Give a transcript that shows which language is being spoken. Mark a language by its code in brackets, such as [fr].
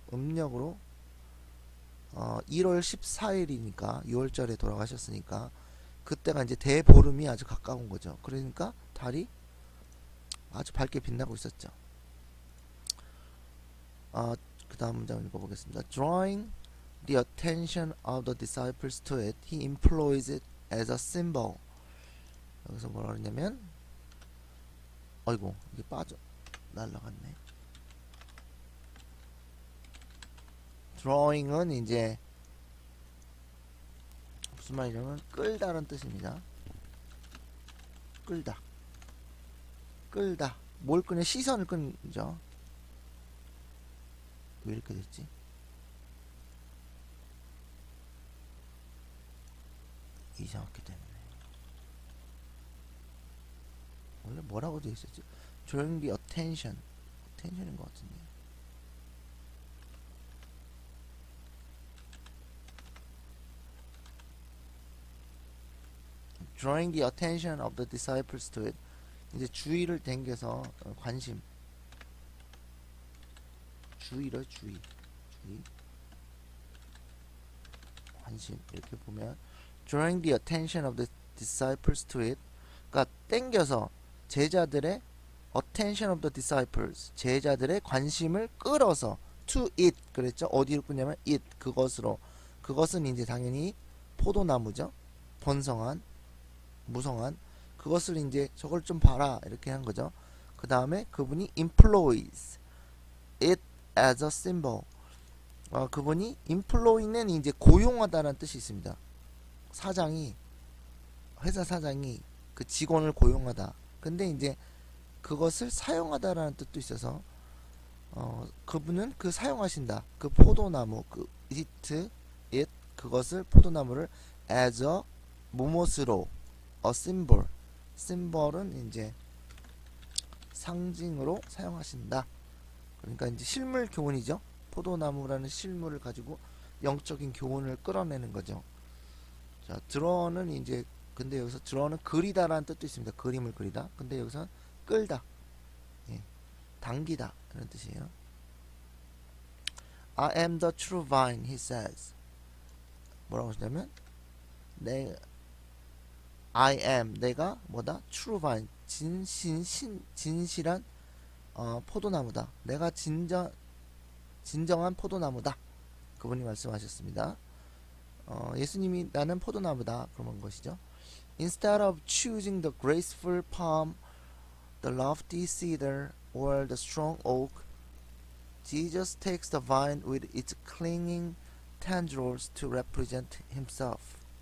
[ko] 음력으로 1월 14일이니까 6월절에 돌아가셨으니까 그때가 이제 대보름이 아주 가까운 거죠. 그러니까 달이 아주 밝게 빛나고 있었죠. 그 다음 문장 읽어보겠습니다. [en] Drawing the attention of the disciples to it, he employs it as a symbol. [ko] 여기서 뭐라 그러냐면, 아이고, 이게 날라갔네. drawing은 이제 무슨 말이냐면 끌다라는 뜻입니다. 끌다. 뭘 끄냐? 시선을 끈죠. 왜 이렇게 됐지? 이상하게 됐네. 원래 뭐라고 되어 있었지? [en] drawing the attention [ko] 인 것 같은데. [en] drawing the attention of the disciples to it. [ko] 이제 주의를 당겨서 관심. 주의. 관심. 이렇게 보면 [en] drawing the attention of the disciples to it. [ko] 그러니까 당겨서 제자들의 [en] attention of the disciples. [ko] 제자들의 관심을 끌어서 [en] to it [ko] 그랬죠. 어디로 끄냐면 it, 그것으로. 그것은 이제 당연히 포도나무죠. 번성한, 무성한. 그것을 이제 저걸 좀 봐라 이렇게 한 거죠. 그 다음에 그분이 [en] employs it as a symbol. [ko] 그분이 employ는 이제 고용하다라는 뜻이 있습니다. 사장이 회사 사장이 그 직원을 고용하다. 근데 이제 그것을 사용하다라는 뜻도 있어서 그분은 그 사용하신다. 그 포도나무 그 it 그것을 포도나무를 [en] as a [ko] 무엇으로 a symbol symbol은 이제 상징으로 사용하신다. 그러니까 이제 실물 교훈이죠. 포도나무라는 실물을 가지고 영적인 교훈을 끌어내는 거죠. 자, draw는 이제 근데 여기서 draw는 그리다라는 뜻도 있습니다. 그림을 그리다. 근데 여기서 끌다, 예, 당기다 이런 뜻이에요. [en] I am the true vine, he says. [ko] 뭐라고 하시냐면 [en] I am [ko] 내가 뭐다? [en] true vine [ko] 진실한 포도나무다. 내가 진정한 포도나무다. 그분이 말씀하셨습니다. 예수님이 나는 포도나무다 그런 것이죠. [en] Instead of choosing the graceful palm, the lofty cedar, or the strong oak, Jesus takes the vine with its clinging tendrils to represent himself.